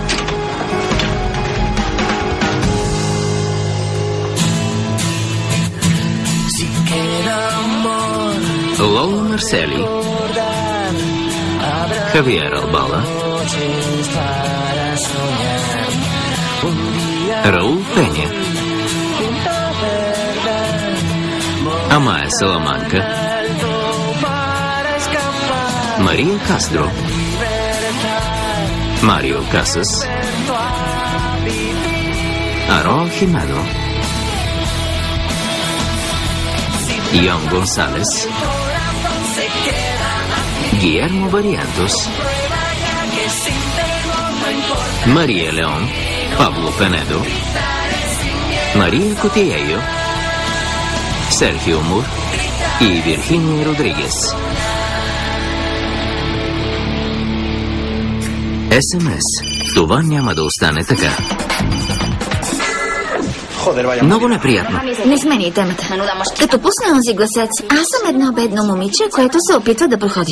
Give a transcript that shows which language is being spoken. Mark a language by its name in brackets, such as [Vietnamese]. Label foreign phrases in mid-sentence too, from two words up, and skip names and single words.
[Bulgarian] Лола Марсели, Хавиер Албала, Раул Пеня, Амая Саламанка, Мария Кастро, Марио Касас, Аро Химено, Йон Гонсалес, [Spanish] Guillermo Barrientos, María León, Pablo Penedo, María Cotillejo, Sergio Mur y Virginia Rodríguez. [Bulgarian] СМС. Това няма да остане така. Много неприятно. Не смени темата. Като пусна онзи гласец, аз съм едно бедно момиче, което се опитва да проходи.